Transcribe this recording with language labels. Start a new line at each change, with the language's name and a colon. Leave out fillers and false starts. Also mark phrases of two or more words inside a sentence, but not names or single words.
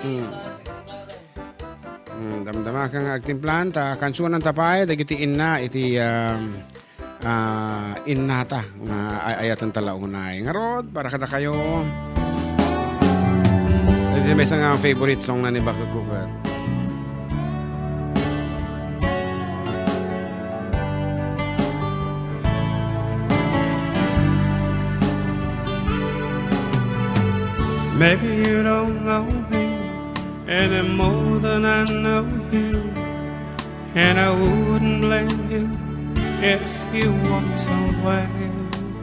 Iloko: Damdama kang agtimplan, kansunan tapay, dagiti inna, iti innata, ayatan talaunay. Ngarod, para kada kayo.
Filipino: Dito may isang
English: favorite song
Filipino: na ni Bakag Kukat.
English: Maybe you don't know me any more than I know you, and I wouldn't blame you if you walked away.